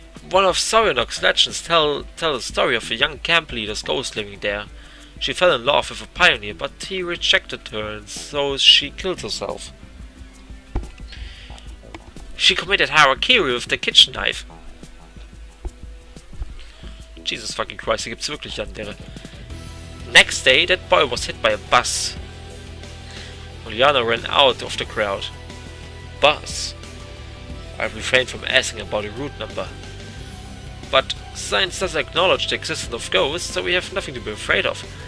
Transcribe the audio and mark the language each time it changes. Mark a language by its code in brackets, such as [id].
[en] One of Sorionok's legends tell the story of a young camp leader's ghost living there. She fell in love with a pioneer, but he rejected her, and so she killed herself. She committed harakiri with the kitchen knife. Jesus fucking Christ, [de] hier gibt's wirklich Yandere. [en] Next day, that boy was hit by a bus. Uljana ran out of the crowd. Bus? I refrained from asking about the route number. But science doesn't acknowledge the existence of ghosts, so we have nothing to be afraid of.